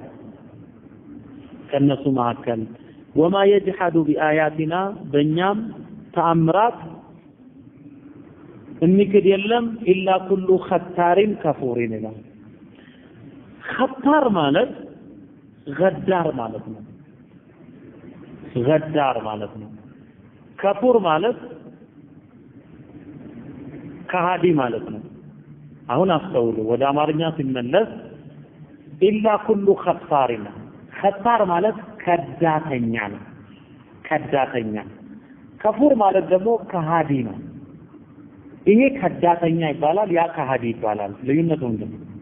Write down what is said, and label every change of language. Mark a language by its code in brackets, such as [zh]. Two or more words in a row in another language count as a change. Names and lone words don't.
[am] ከነሱ መካከል [ar] وما يجحد بآياتنا [am] በእኛም ተአምራት እንክድ የለም [ar] إلا كل ختار كفور [am] ይላል ختار ማለት ገዳር ማለት ነው ከፉር ማለት ከሃዲ ማለት ነው። አሁን አስተውሉ፣ ወደ አማርኛ ሲመለስ [ar] إلا كل ختار وختار [am] ማለት ከዳተኛ ነው። ከዳተኛ ከፉር ማለት ደግሞ ከሃዲ ነው። ይሄ ከዳተኛ ይባላል፣ ያ ከሃዲ ይባላል። ልዩነቱ ምንድነው?